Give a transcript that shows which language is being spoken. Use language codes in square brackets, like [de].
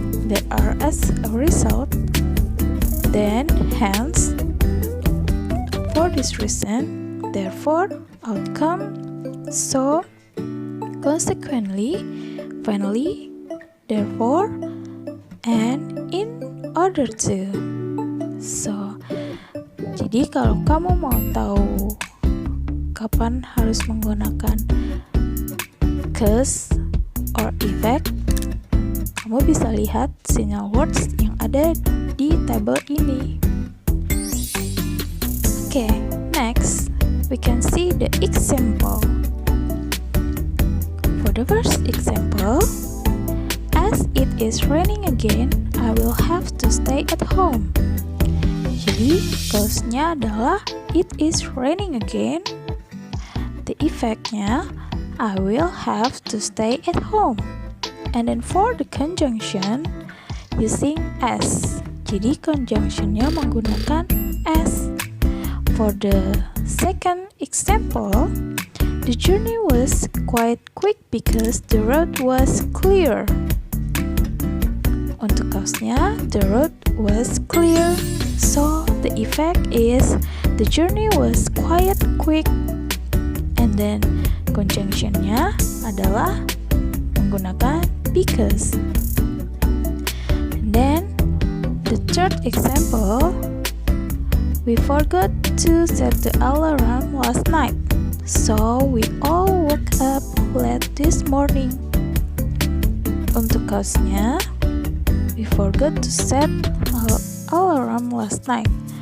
[en] There are as a result, then, hence, for this reason, therefore, outcome, so, consequently, finally, therefore, and in order to. [id] So, jadi kalau kamu mau tahu kapan harus menggunakan cause or effect, kamu bisa lihat signal words yang ada di tabel ini. [en] Okay, next we can see the example. For the first example, as it is raining again, I will have to stay at home. [id] Jadi cause-nya adalah [en] it is raining again. The effect-nya I will have to stay at home. And then for the conjunction, using as. [id] Jadi conjunction-nya menggunakan as. [en] For the second example, the journey was quite quick because the road was clear. [id] Untuk cause-nya, [en] the road was clear. So the effect is the journey was quite quick. And then conjunction-nya [id] adalah menggunakan [en] because. And then the third example, we forgot to set the alarm last night, so we all woke up late this morning. [id] Untuk cause-nya, [en] we forgot to set our alarm last night.